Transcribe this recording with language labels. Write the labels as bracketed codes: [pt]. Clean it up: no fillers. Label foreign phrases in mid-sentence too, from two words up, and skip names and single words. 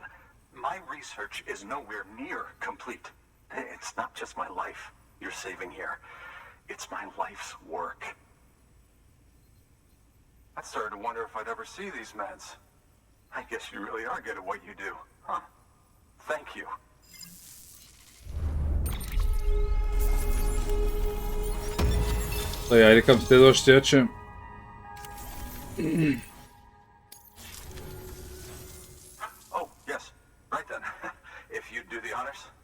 [en] My research is nowhere near complete. It's not just my life you're saving here. It's my life's work. I started to wonder if I'd ever see these meds. I guess you really are good at what you do, huh? Thank you. [bg] Айде към следващия, че... [en] Oh, yes. Right then. If you'd do the honors.